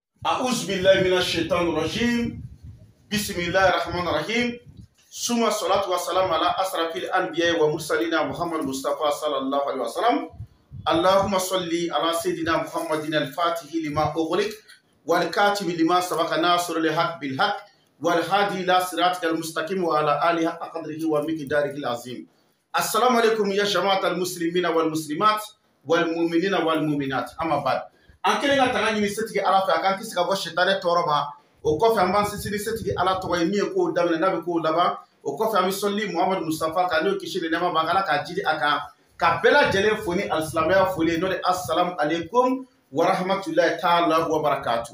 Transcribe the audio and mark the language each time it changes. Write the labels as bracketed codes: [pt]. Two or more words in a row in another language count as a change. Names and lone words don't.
[ar] أعوذ بالله من الشيطان الرجيم بسم الله الرحمن الرحيم ثم الصلاة والسلام على أشرف الأنبياء ومرسلين محمد مصطفى صلى الله عليه وسلم اللهم صل على سيدنا محمد الفاتح لما أغلق والكاتب لما سبق ناصر الحق بالحق والهادي إلى صراطك المستقيم وعلى آله حق قدره ومقداره العظيم. السلام عليكم يا جماعة المسلمين والمسلمات والمؤمنين والمؤمنات. أما بعد [bm] an kelen ka tanga ɲini setigi ala fɛ a k'an kisi ka bɔ sitani tɔɔrɔ ma. O kɔfɛ an b'an sinsin setigi ala tɔgɔ ye min ye kow daminɛ n'a bɛ kow laban. O kɔfɛ an bɛ sɔli Muhamadu Mustafa kan n'o kisi ni nɛɛma b'a kan ala k'a jidi a kan ka bɛɛ lajɛlen fo ni alisilamɛya foli ye n'o de [ar] السلام عليكم ورحمة الله تعالى وبركاته.